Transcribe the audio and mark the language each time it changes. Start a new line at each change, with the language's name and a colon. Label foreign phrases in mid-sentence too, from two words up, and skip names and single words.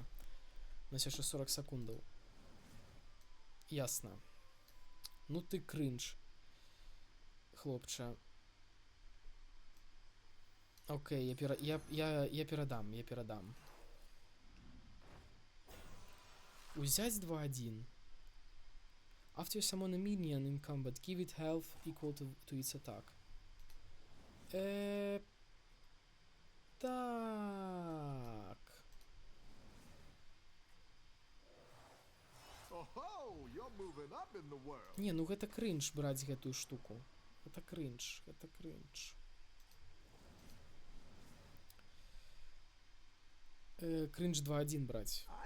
Belarusian: У нас яшчэ 40 секундаў. Ясна. Ну ты крынж, хлопча. Окей, я перадам. Узяць 2-1.
English: After you summon a minion in combat, give it health equal to its attack.
Belarusian: Так. Не, ну гэта крынж браць гэтую штуку. Гэта крынж, гэта крынж. Крынж 2-1 браць.